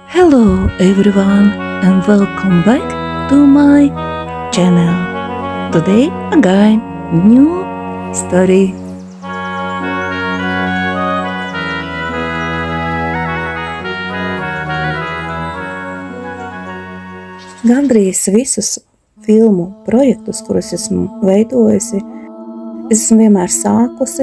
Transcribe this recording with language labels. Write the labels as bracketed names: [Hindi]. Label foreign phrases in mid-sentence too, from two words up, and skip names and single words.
[English] Hello everyone and welcome back to my channel. Today again new story. [Latvian] Gandrīz visus filmu projektus, kurus esmu veidojusi, es esmu vienmēr sākusi.